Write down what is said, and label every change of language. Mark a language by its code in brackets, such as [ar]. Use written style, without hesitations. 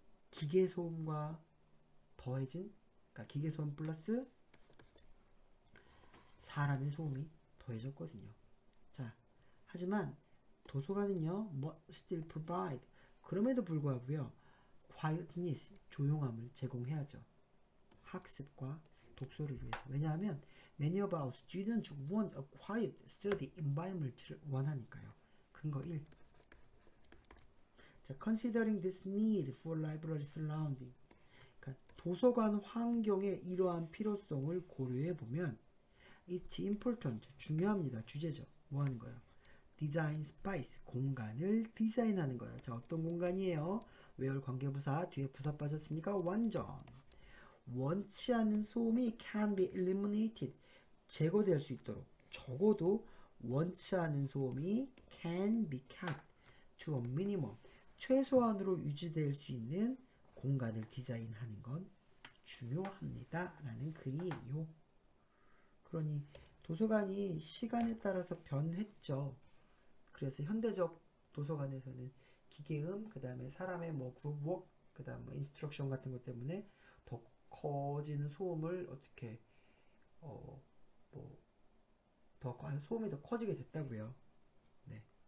[ko] 기계소음과 더해진, 그러니까 기계소음 플러스 사람의 소음이 더해졌거든요. 자, 하지만 도서관은요, [en] still provide, [ko] 그럼에도 불구하고요, quietness, 조용함을 제공해야죠. 학습과 독서를 위해서. [en] 왜냐하면 many of our students want a quiet study environment [ko] 를 원하니까요. 근거 1. 자, [en] considering this need for library surrounding, [ko] 그러니까 도서관 환경의 이러한 필요성을 고려해 보면 [en] It's important. [ko] 중요합니다. 주제죠. 뭐 하는 거예요? [en] Design space. [ko] 공간을 디자인하는 거예요. 자, 어떤 공간이에요? where 관계부사 뒤에 부사 빠졌으니까 완전. 원치 않는 소음이 [en] can be eliminated. [ko] 제거될 수 있도록. 적어도 원치 않은 소음이 [en] can be kept to a minimum. [ko] 최소한으로 유지될 수 있는 공간을 디자인하는 건 중요합니다. 라는 글이에요. 그러니 도서관이 시간에 따라서 변했죠. 그래서 현대적 도서관에서는 기계음, 그 다음에 사람의 뭐 그룹워크, 그 다음 뭐 인스트럭션 같은 것 때문에 더 커지는 소음을 어떻게 더 소음이 더 커지게 됐다고요. 네.